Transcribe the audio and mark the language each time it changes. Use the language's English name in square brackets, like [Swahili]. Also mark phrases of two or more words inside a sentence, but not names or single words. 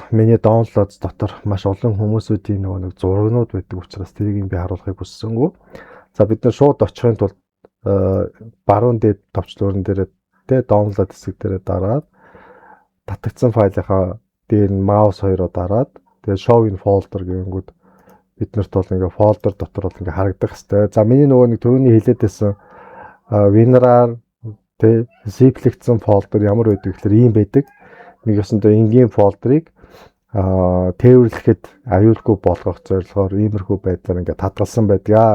[Mongolian] Миний downloads дотор маш олон хүмүүсүүдийн нэг зургнууд байдаг учраас тэрийг би харуулахыг хүссэнгүй. За бид нар шууд очихын тулд баруун дээд товчлуурн дээр тэ download хэсэг дээр дараад татагдсан файлынхаа дээр нь mouse хоёроо дараад тэгээ [English] show in folder [Mongolian] гэнгүүт биднэрт бол ингээ folder дотор бол ингээ харагдах хэвээр. За миний нөгөө нэг түрүүний хэлээд байсан WinRAR тэ zip-лэгдсэн folder ямар байдаг гэхээр ийм байдаг. Нэг ёсондоо энгийн folder-ыг тээвэрлэхэд аюулгүй болгох зорилгоор иймэрхүү байдлаар ингээ татгалсан байдгаа.